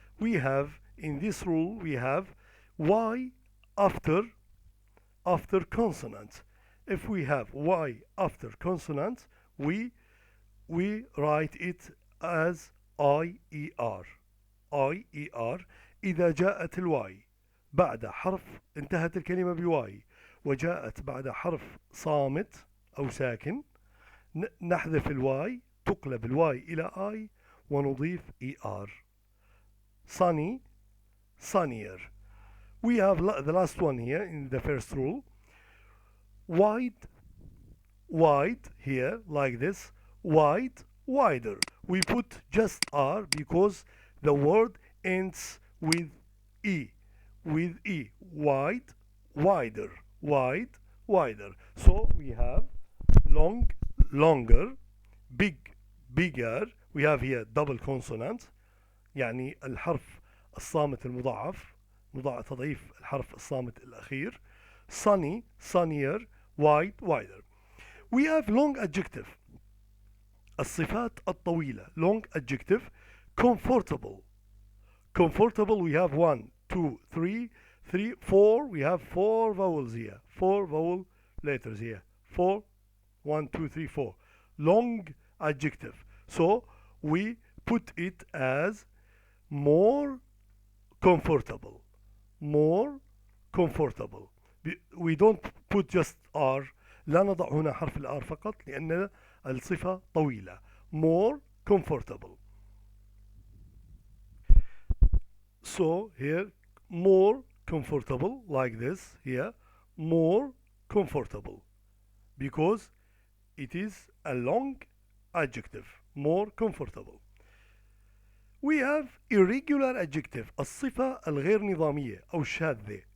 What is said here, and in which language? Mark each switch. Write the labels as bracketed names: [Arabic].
[English] We have in this rule we have y after consonant. If we have y after consonant, we write it as IER. [Arabic] IER إذا جاءت الواي بعد حرف، انتهت الكلمة بواي وجاءت بعد حرف صامت أو ساكن، نحذف الواي، تقلب الواي إلى I ونضيف ER. [English] Sunny, sunnier. We have the last one here in the first rule. Wide, wide here like this. Wide, wider. We put just R because the word ends with E. With E. Wide, wider. Wide, wider. So we have long, longer, big, bigger. We have here double consonant، [Arabic] يعني الحرف الصامت المضاعف، تضعيف الحرف الصامت الأخير. [English] Sunny, sunnier, wide, wider. We have long adjective. [Arabic] الصفات الطويلة. [English] Long adjective. Comfortable. Comfortable we have 1, 2, 3, 4. We have 4 vowels here. 4 vowel letters here. 4, 1, 2, 3, 4. Long adjective. So we put it as more comfortable. More comfortable. We don't put just R. [Arabic] لا نضع هنا حرف الآر فقط لأن الصفة طويلة. [English] More comfortable. So here more comfortable like this here. More comfortable because it is a long adjective. More comfortable. We have irregular adjective. [Arabic] الصفة الغير نظامية أو الشاذة.